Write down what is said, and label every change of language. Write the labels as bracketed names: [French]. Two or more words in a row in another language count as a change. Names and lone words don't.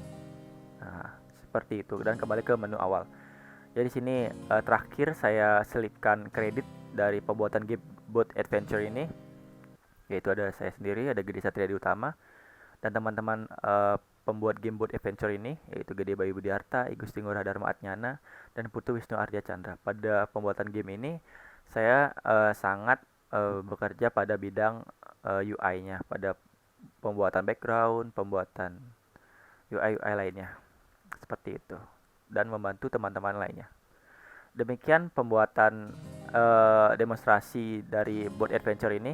[Indonesian] Nah, seperti itu, dan kembali ke menu awal. Jadi sini terakhir saya selipkan kredit dari pembuatan game Boat Adventure ini, yaitu ada saya sendiri, ada Gede Satria Utama, dan teman-teman pembuat game Boat Adventure ini, yaitu Gede Bayu Budiarta, Igusti Ngurah Dharma Atnyana, dan Putu Wisnu Arja Chandra. Pada pembuatan game ini saya sangat bekerja pada bidang UI-nya, pada pembuatan background, pembuatan UI lainnya, seperti itu, dan membantu teman-teman lainnya. Demikian pembuatan demonstrasi dari Boat Adventure ini.